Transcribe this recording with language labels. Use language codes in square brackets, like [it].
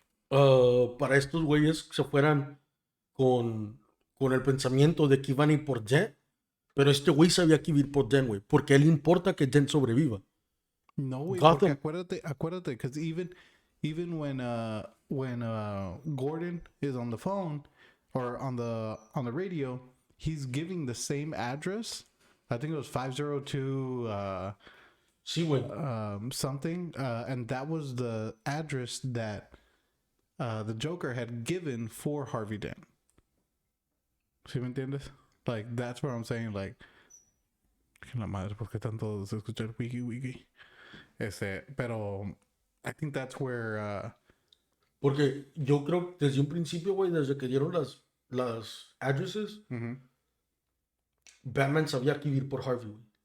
[es] Para estos güeyes se fueran con el pensamiento de que iban a ir por Dent. Pero este güey sabía que iba a ir por Dent, güey. Porque a él le importa que Dent sobreviva. [en] No, wait, Gotham. [es] porque acuérdate, [en] because even when Gordon is on the phone or on the radio, he's giving the same address. I think it was 502 [es] Sí, güey. [en] something, and that was the address that the Joker had given for Harvey Dent. [es] ¿Sí me entiendes? Like, [en] that's what I'm saying, [es] like, que la madre, ¿por qué tanto se escucha el wiki? [en] Pero I think that's where [es] Porque yo creo que desde un principio, güey, desde que dieron las addresses, Batman sabía que iba a ir por Harvey, güey.